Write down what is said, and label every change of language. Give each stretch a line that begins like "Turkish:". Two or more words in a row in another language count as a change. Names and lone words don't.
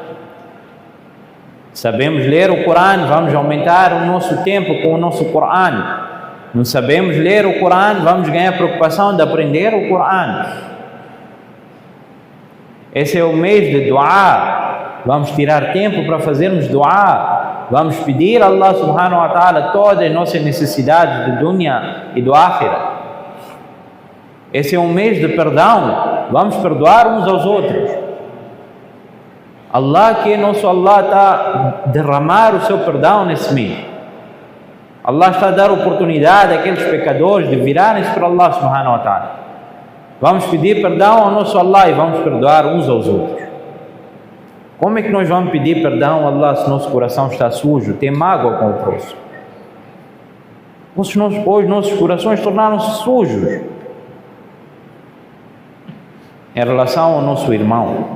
Portuguese: Sabemos ler o Coran, vamos aumentar o nosso tempo com o nosso Coran. Não sabemos ler o Coran, vamos ganhar preocupação de aprender o Coran. Esse é o mês de dua. Vamos tirar tempo para fazermos dua. Vamos pedir a Allah
Arabic: سبحانه وتعالى
Portuguese: todas as nossas necessidades do dunya e do akhirah. Esse é um mês de perdão. Vamos perdoar uns aos outros. Allah, que é nosso Allah, está a derramar o seu perdão nesse mês. Allah está a dar oportunidade àqueles pecadores de virarem-se para Allah
Arabic: سبحانه وتعالى.
Portuguese: Vamos pedir perdão ao nosso Allah e vamos perdoar uns aos outros. Como é que nós vamos pedir perdão a Allah se nosso coração está sujo, tem mágoa com o próximo? Hoje nossos corações tornaram-se sujos em relação ao nosso irmão.